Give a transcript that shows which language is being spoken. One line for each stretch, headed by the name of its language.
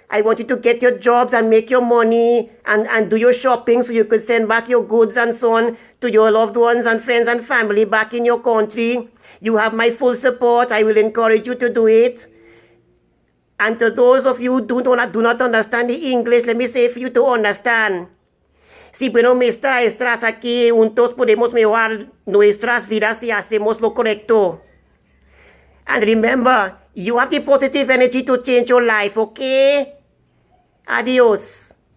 English: I want you to get your jobs and make your money and do your shopping so you could send back your goods and so on to your loved ones and friends and family back in your country. You have my full support. I will encourage you to do it. And to those of you who do not understand the English, let me say for you to understand.
Spanish: Si bueno, maestras, aquí juntos podemos mejorar nuestras vidas si hacemos lo correcto.
English: And remember, you have the positive energy to change your life, okay?
Spanish: Adios.